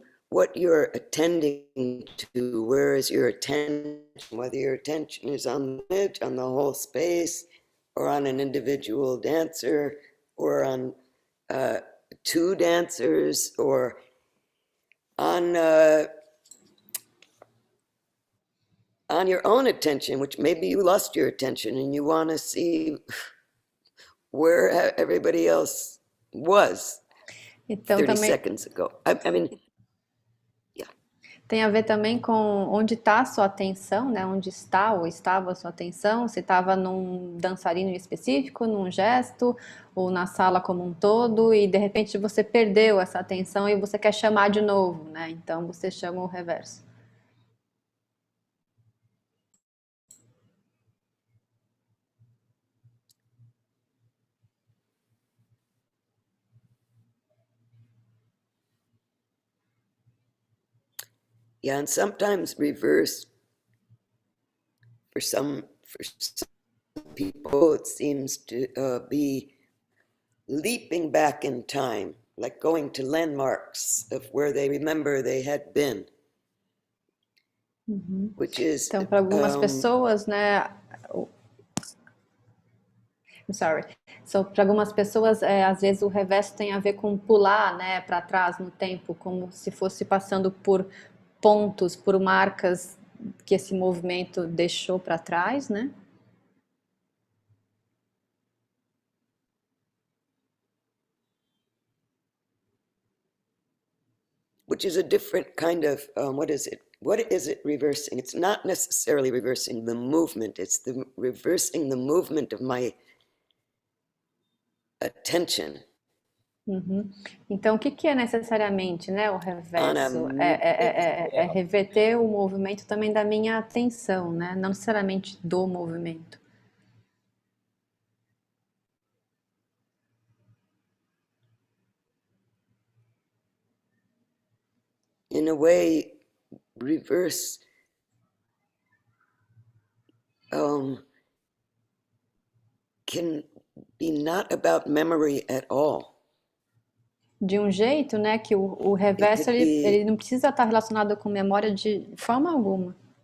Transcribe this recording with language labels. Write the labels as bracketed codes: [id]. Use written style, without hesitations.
[en] what you're attending to, where is your attention, whether your attention is on the image, on the whole space, or on an individual dancer, or on two dancers, or on your own attention, which maybe you lost your attention and you want to see where everybody else was [pt] Então [en] 30 [pt] também [en] seconds ago. I mean, yeah. [pt] tem a ver também com onde está a sua atenção, né? Onde está ou estava a sua atenção, se estava num dançarino específico, num gesto, ou na sala como um todo, e de repente você perdeu essa atenção e você quer chamar de novo, né? Então você chama o reverso. [en] Yeah, and sometimes reverse for some people it seems to be leaping back in time, like going to landmarks of where they remember they had been. Which is [pt] Então, para algumas pessoas, né? [en] I'm sorry. So, [pt] para algumas pessoas, às vezes o reverso tem a ver com pular, né, para trás no tempo, como se fosse passando por pontos, por marcas que esse movimento deixou para trás, né? [en] which is a different kind of what is it? What is it reversing? It's not necessarily reversing the movement. It's the reversing the movement of my attention. [pt] Então, o que é necessariamente, né, o reverso? É reverter o movimento também da minha atenção, né? Não necessariamente do movimento. [en] In a way, reverse can be not about memory at all. [pt] De um jeito, né, que o reverso ele não precisa estar relacionado com memória de forma alguma.